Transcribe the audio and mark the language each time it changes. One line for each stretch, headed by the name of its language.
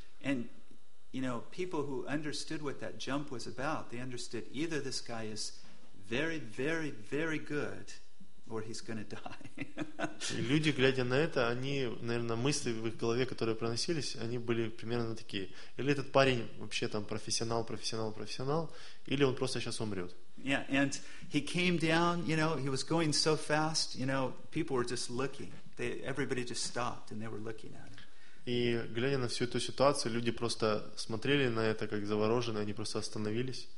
English: And you know, people who understood what that jump was about, they understood either this guy is very, very, very good, or he's going to die.
Russian: И люди, глядя на это, они, наверное, мысли в их голове, которые проносились, они были примерно такие: или этот парень вообще там профессионал, профессионал, профессионал, или он просто сейчас умрет.
English: Yeah, and he came down, you know, he was going so fast, you know, people were just looking. Everybody just stopped and they were looking at him.
Russian: И глядя на всю эту ситуацию, люди просто смотрели на это как завороженные, они просто остановились.